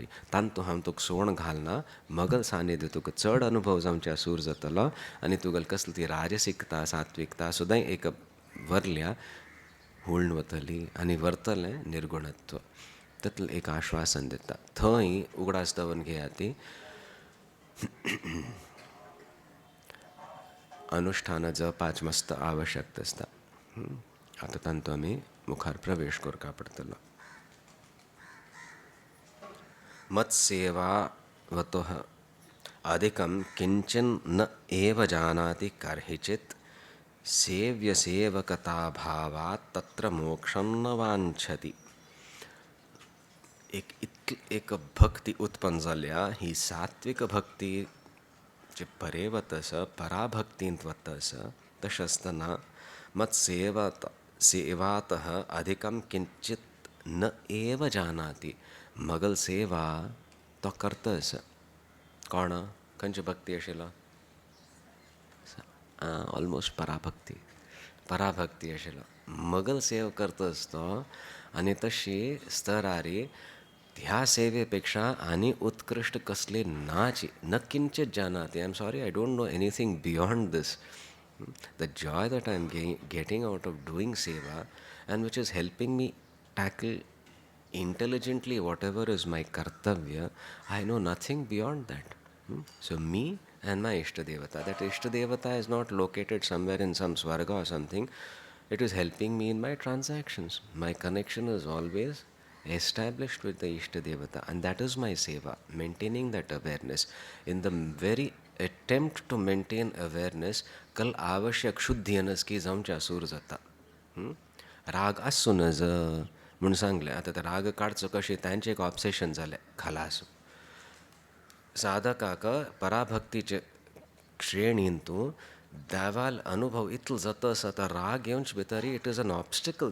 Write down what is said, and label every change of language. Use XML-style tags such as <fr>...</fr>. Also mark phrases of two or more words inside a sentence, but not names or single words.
<kok>तांतू हांव तुका सोण घालना. मगल सानिध्य तुका चड अनुभव जावच्या सूर जातलो आनी तुगेल कसली ती राजसिकता सात्विकता सुद्दां एक वरल्या हुळून वतली आनी व्हरतलें निर्गुणत्व. तातूंत एक आश्वासन दिता. थंय उगडास दवन घेयाती. अनुष्ठान जपाच मस्त आवश्यकता आसता. आतां तांतू आमी मुखार प्रवेश करका पडटलो.</kok> <sa>मत्सेवावतः अधिकं किंचिन न एव जानाति कर्हिचित् सेव्यसेवकताभावात् तत्र मोक्षं न वाञ्छति.</sa> <kok>एक भक्ती उत्पन्न जाल्या ही सात्विक भक्ती जे परे वतस, पराभक्तींत वतस. तशें आसतना</kok> <sa>सेवातः अधिकं किंचित न एव जानाति.</sa> <kok>मगल सेवा तो करतस. कोण खंयची भक्ती आशिल्लो? ऑलमोस्ट पराभक्ती आशिल्लो. मगल सेवा करतस तो आनी तशी स्तरारी ह्या सेवेपेक्षा आनी उत्कृष्ट कसली नाची.</kok> <sa>न किंचित जानाति.</sa> <en>I am sorry, I don't know anything beyond this. the joy that I am getting out of doing सेवा and which is helping me tackle intelligently whatever is my kartavya, I know nothing beyond that. So me and my Ishtadevata, that Ishtadevata is not located somewhere in some Swarga or something. It is helping me in my transactions. My connection is always established with the Ishtadevata, and that is my seva, maintaining that awareness. In the very attempt to maintain awareness,</en> <kok>कल आवश्यक शुद्धीनस की जाऊंच्या सूर जाता. राग आसूनच म्हणून सांगले. आता ते राग काडचो कशें तांचें एक ऑब्सेशन जालें खलास. साधकाक पराभक्तीचे श्रेणींतू देवाल अनुभव इतलो जाता आसा तो राग येवंच भितरी</kok> <en>it is an obstacle.</en>